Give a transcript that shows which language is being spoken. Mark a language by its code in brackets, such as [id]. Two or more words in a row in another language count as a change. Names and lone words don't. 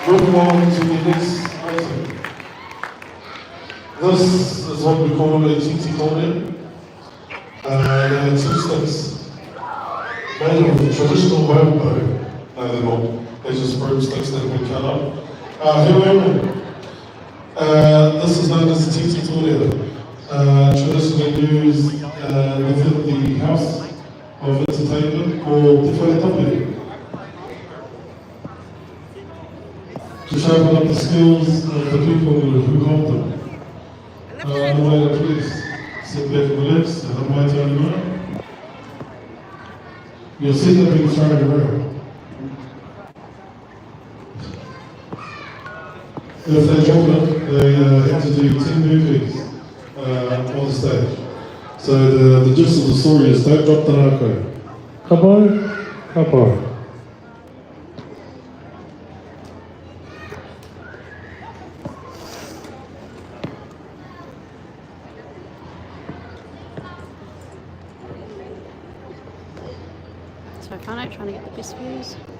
[en] move on to the next item. This is what we call a titi kore. There are two sticks made of traditional bamboo. No, they're not. They're just broomsticks that we cut up. This is known as the titi kore. Traditionally used within the house of entertainment called the Coyote, to sharpen up the skills of the people who hold them. Please sit back and relax, and I'm right on you. You'll see them being thrown around. If they drop it, they have to do 10 burpees on the stage. So the gist of the story is don't drop the haka. [mi] Kapo, kapo. [en] So far, trying to get the best views.